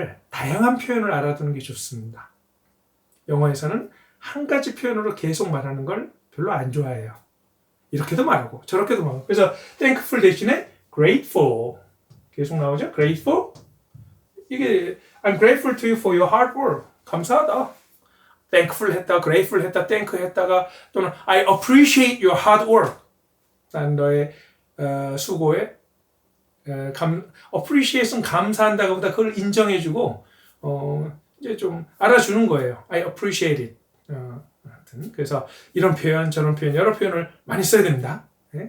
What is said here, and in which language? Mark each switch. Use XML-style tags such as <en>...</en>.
<ko>다양한 표현을 알아두는 게 좋습니다. 영어에서는 한 가지 표현으로 계속 말하는 걸 별로 안 좋아해요. 이렇게도 말하고 저렇게도 말하고. 그래서 thankful 대신에 grateful 계속 나오죠.</ko> <en>grateful 이게 I'm grateful to you for your hard work.</en> <ko>감사하다.</ko> <en>thankful 했다, grateful 했다, thank 했다가 또는 I appreciate your hard work.</en> <ko>난 너의 수고에 appreciate은 감사한다가 보다 그걸 인정해주고 이제 좀 알아주는 거예요.</ko> <en>I appreciate it.</en> <ko>그래서 이런 표현, 저런 표현, 여러 표현을 많이 써야 됩니다. 네?</ko>